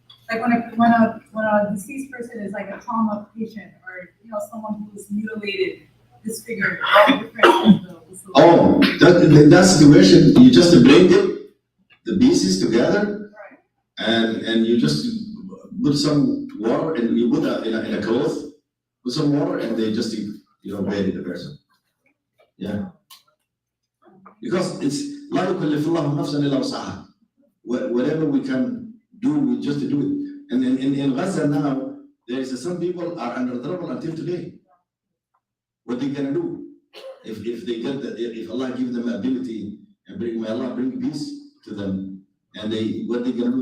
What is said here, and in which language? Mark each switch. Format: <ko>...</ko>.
<en>Like when a deceased person is like a trauma patient or, someone who is mutilated, disfigured, all different. Oh, that situation, you just bring it, the pieces together, and you just put some water and you put in a cloth, put some water, and they just bury the person. Yeah, because it's</en> <ar>لا يكلف الله نفسا إلا وسعها.</ar> <en>Whatever we can do, we just do it. And in Gaza now, there is some people are under trouble until today. What they gonna do? If they get if Allah gives them ability and may Allah bring peace to them, and what they gonna do?</en>